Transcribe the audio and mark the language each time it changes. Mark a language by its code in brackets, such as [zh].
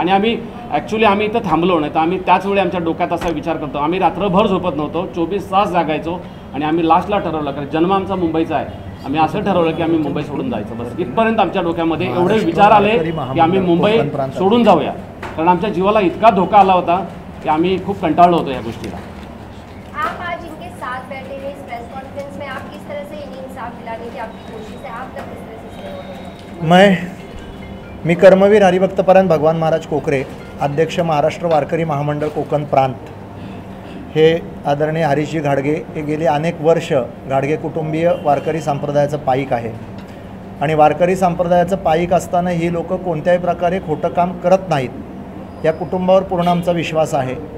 [mr] आणि आम्ही इथं थांबलो नाही तर आम्ही त्याच वेळी आमच्या डोक्यात असा विचार करतो, आम्ही रात्रभर झोपत नव्हतो, 24 तास जागायचो आणि आम्ही लास्टला ठरवलं, कारण जन्म आमचा मुंबईचा आहे, आम्ही असं ठरवलं की आम्ही मुंबई सोडून जायचं. बस इथपर्यंत आमच्या डोक्यामध्ये एवढे विचार आले की आम्ही मुंबई सोडून जाऊया, कारण आमच्या जीवाला इतका धोका आला होता की आम्ही खूप कंटाळलो होतो या गोष्टीला. [hi] आप आज इनके साथ बैठे हैं इस प्रेस कॉन्फ्रेंस में, आप किस तरह से इन्हें इंसाफ दिलाने की आपकी कोशिश है, आप तक किस तरह से [mr] मी कर्मवीर हरिभक्तपरायण भगवान महाराज कोकरे, अध्यक्ष महाराष्ट्र वारकरी महामंडळ कोकण प्रांत. हे आदरणीय हरीशजी घाडगे हे गेली अनेक वर्ष घाडगे कुटुंबीय वारकरी संप्रदायाचं पाईक आहे. आणि वारकरी संप्रदायाचं पाईक असताना ही लोक कोणत्याही प्रकारे खोटं काम करत नाहीत, या कुटुंबावर पूर्ण आमचा विश्वास आहे.